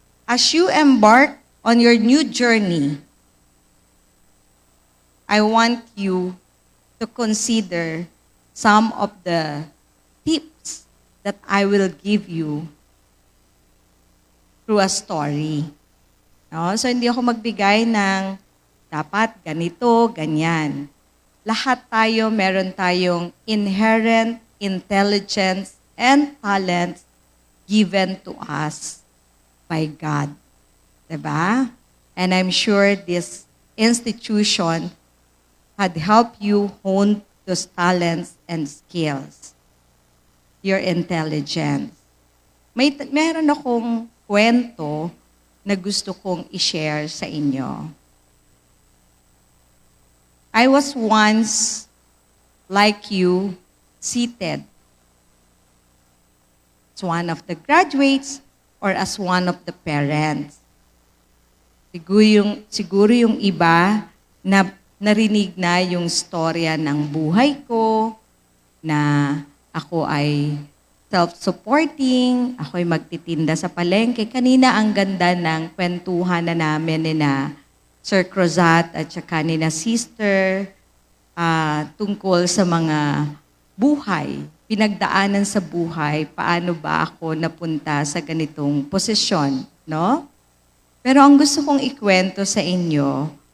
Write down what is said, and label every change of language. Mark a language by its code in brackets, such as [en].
[en] As you embark on your new journey, I want you to consider some of the tips that I will give you through a story. No? [tl] So hindi ako magbigay ng dapat ganito, ganyan. Lahat tayo, meron tayong [en] inherent intelligence and talents given to us by God. Diba? And I'm sure this institution had helped you hone those talents and skills. Your intelligence. [tl] Meron akong kwento na gusto kong i-share sa inyo. [en] I was once, like you, seated as one of the graduates or as one of the parents. [tl] Siguro yung iba na narinig na yung storya ng buhay ko, na ako ay self-supporting, ako ay magtitinda sa palengke. Kanina ang ganda ng kwentuhan na namin ni na Sir Crozat at saka ni na Sister tungkol sa mga buhay, pinagdaanan sa buhay, paano ba ako napunta sa ganitong posisyon, no? Pero ang gusto kong ikwento sa inyo,